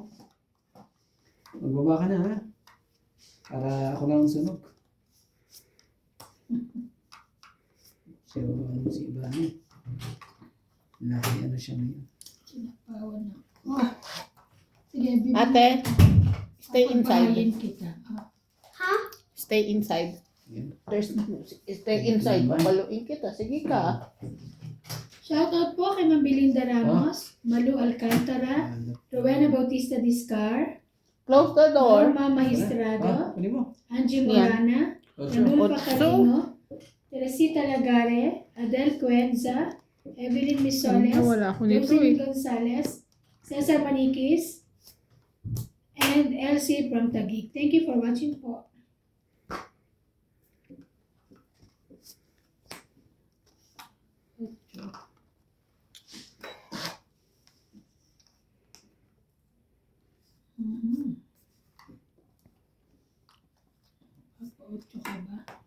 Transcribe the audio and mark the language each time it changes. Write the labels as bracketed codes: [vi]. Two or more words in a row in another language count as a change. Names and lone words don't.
[tl] Magbaba ka na ha. Para ako lang ang sunog. So, ano si Ibani? Laki ano siya ngayon. Sinapawan na. Oh. Sige, bibili. Ate, [en] stay inside. [tl] Pagbahayin kita. [en] Stay inside. [tl] Yan. [en] There's no music. Stay inside. [tl] Papaluin kita. Sige ka. Shoutout po kay Ma'am Belinda Ramos, Malu Alcantara, Rowena Bautista Discar, [en] Close the door. [tl] Norma Magistrado, Kunin mo. Angie Morana, Ocho. Ranulfa Otso. Carino, Teresita Lagare, Adel Cuenza, Evelyn Misoles, Nawala ako nito Jocelyn eh. Gonzalez, Cesar Maniquis, [en] and Elsie from Taguig. Thank you for watching po. Mhm. [tl] Papa-8 ka ba?